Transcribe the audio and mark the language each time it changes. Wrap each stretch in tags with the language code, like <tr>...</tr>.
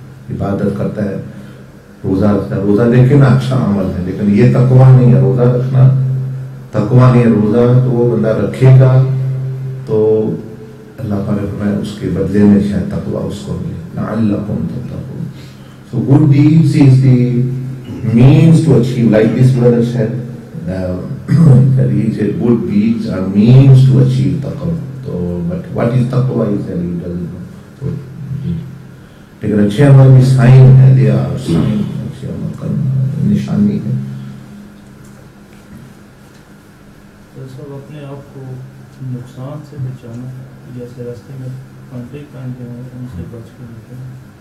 <ur>عبادت کرتا ہے، روزہ رکھتا ہے، روزہ دیکھے نا اچھا عمل ہے، لیکن یہ تقویٰ نہیں ہے. روزہ رکھنا تقویٰ نہیں ہے. روزہ تو بندہ رکھے گا تو اللہ پاک نے فرمایا اس کے بدلے میں شاید تقویٰ اس کو ملے.</ur> <ar>لعلکم تتقون.</ar> <en>So good deeds is the means to achieve, like this brother said, that he said good deeds are means to achieve taqwa. So, but what is taqwa is that he doesn't know.</en> <ur>So, لیکن اچھے عمل بھی sign ہے، دیا sign اچھے عمل کا نشانی ہے. سب اپنے آپ کو نقصان سے بچانا، جیسے راستے میں کانٹے کانٹے ہیں ان سے بچ کے نکلنا.</ur>